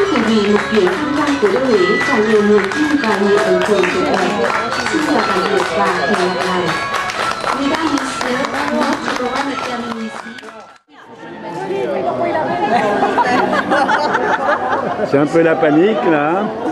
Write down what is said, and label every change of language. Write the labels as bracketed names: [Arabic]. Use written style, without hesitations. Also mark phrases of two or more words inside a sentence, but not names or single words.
[Vietnamese] vì một chuyến tham quan cố đô Huế và nhiều niềm tin và nhiều ấn tượng tuyệt vời. Xin chào tạm biệt và hẹn gặp lại. [French] Mesdames, Messieurs, moi je pourrais me terminer ici. C'est un peu la panique là.